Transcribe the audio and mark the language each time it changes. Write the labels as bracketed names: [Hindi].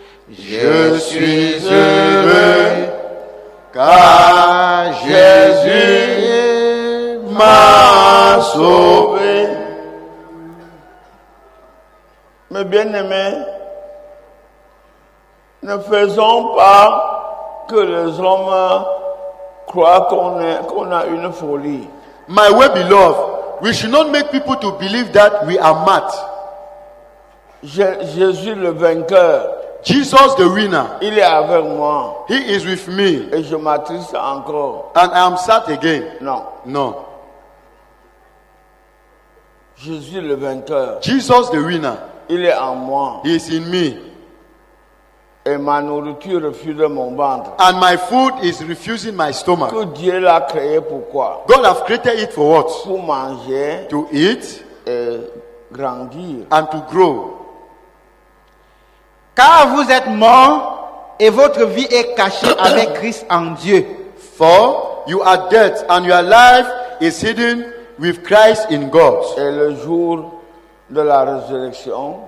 [French] Je suis heureux car Jésus m'a sauvé. Mes bien-aimés, ne faisons pas que les hommes croient qu'on a une folie. [English] My well-beloved, we should not make people to believe that we are mad. [French] Jésus le vainqueur, [English] Jesus the winner, [French] il est avec moi [English] he is with me [French] et je m'attriste encore. [English] and I am sad again. [French] Non, [English] No. [French] Jésus le vainqueur, [English] Jesus the winner, [French] il est en moi [English] he is in me [French] et ma nourriture refuse mon ventre. [English] and my food is refusing my stomach. [French] Que Dieu l'a créé pourquoi? [English] God have created it for what? [French] Pour manger [English] To eat [French] et grandir. [English] and to grow. [French] Car vous êtes morts et votre vie est cachée avec Christ en Dieu. [English] For you are dead and your life is hidden with Christ in God. [French] Et le jour de la résurrection,